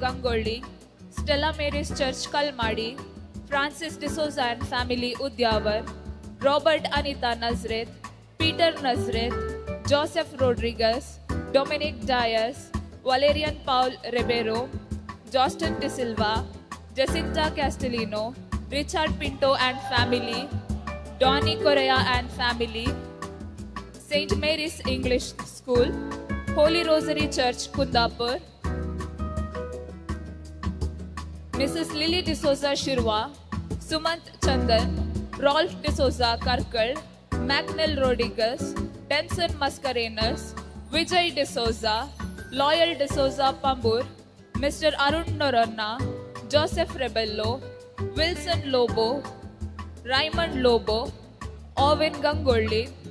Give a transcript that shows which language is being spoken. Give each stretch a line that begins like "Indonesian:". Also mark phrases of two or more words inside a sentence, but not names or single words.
Konkani: गंगोळी, स्टेला मेरीज चर्च कलमाडी, फ्रांसिस डिसोजा
English: and family
Konkani: उद्यावर, रॉबर्ट अनिता नजरेत, पीटर नजरेत, जोसेफ रोड्रिगस, डोमिनिक डायस, वलेरियन पाउल रिबेरो, जॉस्टन डिसिल्वा, जेसिंटा कैस्टेलिनो, रिचर्ड पिंटो
English: and family,
Konkani: डॉनी कोरेया
English: and family,
Konkani: सेंट मेरीज इंग्लिश स्कूल, होली रोजरी चर्च कुंदापुर, मिसेस लिली डिसोजा शिरवा, सुमंत चंदन, रॉल्फ डिसोजा करकल, मैकनेल रोड्रिगस, डेंसन मस्करेनस, विजय डिसोजा, लॉयल डिसोजा पंबूर, मिस्टर अरुण नोरन्ना, जोसेफ रेबेल्लो, विल्सन लोबो, रायमंड लोबो, ओविन गंगोल्ली,